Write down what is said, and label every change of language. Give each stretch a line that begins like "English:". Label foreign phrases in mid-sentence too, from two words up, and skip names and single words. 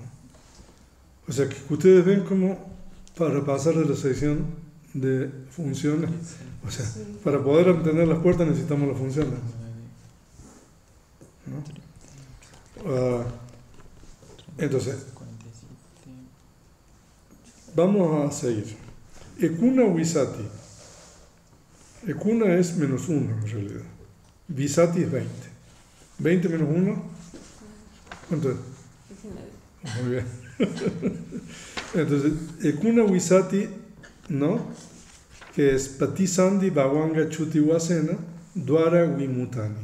Spanish: O sea que ustedes ven cómo para pasar de la sección de funciones, o sea, Sí. para poder entender las puertas necesitamos las funciones. ¿No? Entonces, vamos a seguir.
Pali: Ekuna Visati.
Spanish: Ekuna es -1 en realidad. Visati es 20. 20 menos 1, ¿cuánto es? 19. Muy bien. Entonces,
Pali: Ekuna Visati,
Spanish: ¿no? Que es
Pali: Patisandi Bhavanga Chuti Vasena Dwara Vimutani.